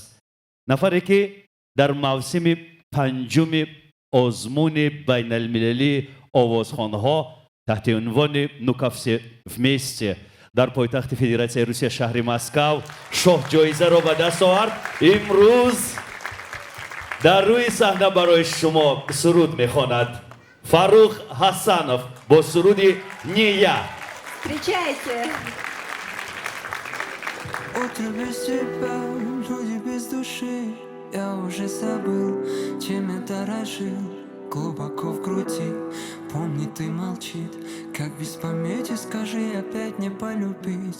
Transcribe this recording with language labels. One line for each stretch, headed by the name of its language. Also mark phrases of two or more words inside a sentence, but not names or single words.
Tajik: нафаре ки дар мавсими панҷуми озмуни байналмилалии овозхонҳо таҳти унвони «Нукавсе вместе» дар пойтахти Федератсияи Русия шаҳри Москав шоҳ-ҷоизаро ба даст овард. имрӯз дар рӯи саҳна барои шумо суруд мехонад Фарух Ҳасанов бо суруди «Ния».
Russian: Встречайте! Утро без тебя, люди без души. Я уже забыл, чем я дорожил. Глубоко в груди, помни, ты молчит. Как без памяти, скажи, опять не полюбить.